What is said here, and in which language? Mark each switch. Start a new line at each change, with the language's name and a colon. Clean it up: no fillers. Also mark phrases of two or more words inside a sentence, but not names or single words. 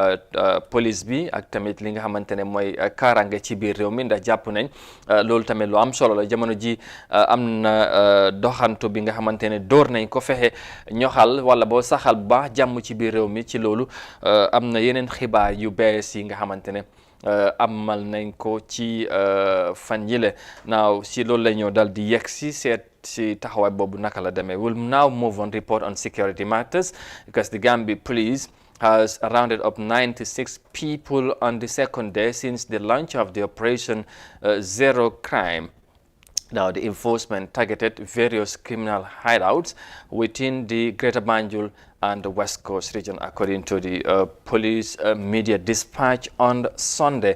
Wolof: police bi ak tamit li nga xamante ne mooy kaaraange ci biir réew mi ndax jàpp nañ loolu tamit lu am solo la jamono ji am na doxantu bi nga xamante ne door nañ ko fexe ñoxal wala boo saxal bu baax jàmm ci biir réew mi ci loolu am na yeneen xibaar yu bees yi nga xamante ne amal nañ ko ci fan yile now si loolu la ñëw dal di yegg si seet si taxawaay boobu naka la demee.
English: We'll now move on report on security matters because the Gambia police has rounded up 96 people on the second day since the launch of the operation Zero Crime. Now, the enforcement targeted various criminal hideouts within the Greater Banjul and the West Coast region, according to the police media dispatch on Sunday.